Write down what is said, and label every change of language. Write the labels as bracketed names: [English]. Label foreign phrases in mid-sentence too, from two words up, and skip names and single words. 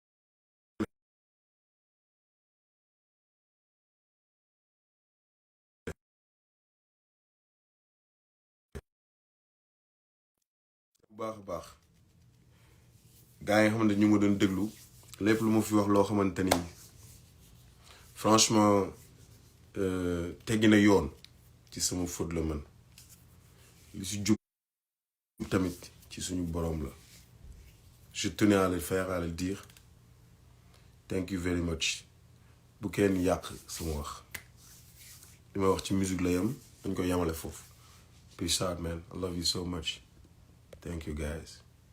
[Wolof] bu baax a baax gars yi nga xamante ñu ma doon déglu lépp lu ma fi wax loo xamante ni franchement teggi na yoon ci sama faute la man li si jub tamit ci suñu borom la [French] je tenais à le faire à le dire [English] thank you very much [Wolof] bu kenn yàq sama wax li may wax ci musique la yam dañ ko yamale foofu [English] peace out man I love you so much thank you guys